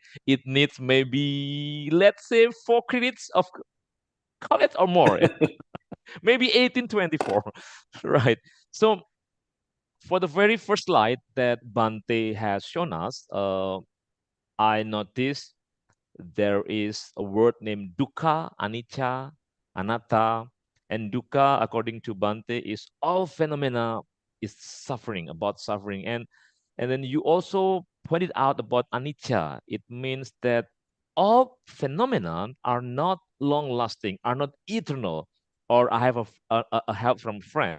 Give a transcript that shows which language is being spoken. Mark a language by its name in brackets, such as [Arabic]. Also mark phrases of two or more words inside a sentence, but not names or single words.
[English] It needs maybe, let's say, 4 credits of college or more, maybe 1824, right? So for the very first slide that Bante has shown us, I noticed there is a word named [Punjabi] dukkha, anicca, anatta, [English] and dukkha, according to Bante, is all phenomena is suffering, about suffering. And then you also pointed out about anicca. It means that all phenomena are not long lasting, are not eternal. Or I have a help from friend.